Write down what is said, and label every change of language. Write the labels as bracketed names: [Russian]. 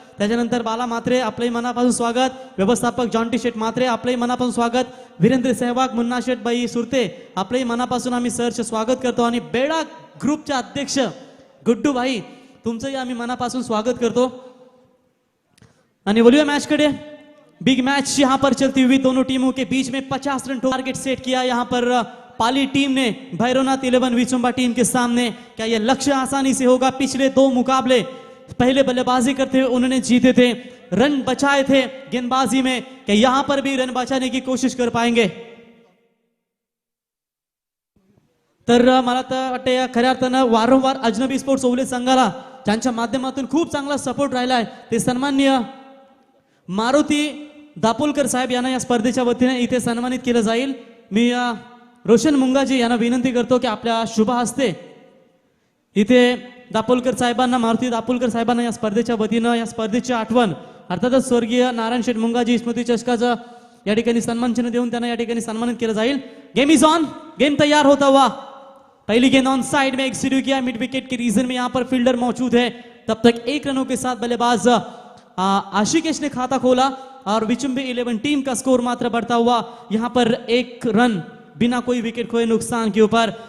[Marathi] त्याच्यानंतर बाला म्हात्रे आपलंही मनापासून स्वागत. व्यवस्थापक जॉन्टी शेठ म्हात्रे आपलंही मनापासून स्वागत. वीरेंद्र सहवाग मुन्ना शेठ बाई सुरते आपलंही मनापासून आम्ही सहर्ष स्वागत करतो. आणि बेडा ग्रुपचे अध्यक्ष गुड्डू भाई तुमचंही आम्ही मनापासून स्वागत करतो. आणि बोलूया मैच कडे. [Hindi] बिग मैच यहाँ पर चलती हुई दोनों टीमों के बीच में 50 रन टारगेट सेट किया यहाँ पर पाली टीम ने भैरवनाथ 11 विचुंबा टीम के सामने. क्या यह लक्ष्य आसानी से होगा? पिछले 2 मुकाबले पहले बल्लेबाजी करते हुए उन्होंने जीते थे, रन बचाए थे गेंदबाजी में. क्या यहां पर भी रन बचाने की कोशिश कर पाएंगे? [Marathi] तर मला तर वाटतं या खऱ्या अर्थानं वारंवार अजनबी स्पोर्ट्स ओवले संघाला त्यांच्या माध्यमातून खूप चांगला सपोर्ट राहिला आहे. ते सन्माननीय मारुती दापोलकर साहेब यांना या स्पर्धेच्या वतीने इथे सन्मानित केलं जाईल. मी रोशन मुंगाजी यांना विनंती करतो की आपल्या शुभ हस्ते इथे दापोलकर साहेबांना मारुती दापोलकर साहेबांना या स्पर्धेच्या वतीनं या स्पर्धेची आठवण अर्थातच स्वर्गीय नारायण शेठ मुंगाजी स्मृती चषकाचा या ठिकाणी सन्मान चिन्ह देऊन त्यांना या ठिकाणी सन्मानित केलं जाईल. [English] Game is on. [Hindi] गेम तैयार होता हुआ. पहली गेंद ऑन साइड में एक्सीक्यूट किया मिड विकेट के रीजन में. यहां पर फील्डर मौजूद है. तब तक 1 रनों के साथ बल्लेबाज आशिकेश ने खाता खोला और विचुंबे 11 टीम का स्कोर मात्र बढ़ता हुआ यहां पर 1 रन बिना कोई विकेट खोए नुकसान के ऊपर.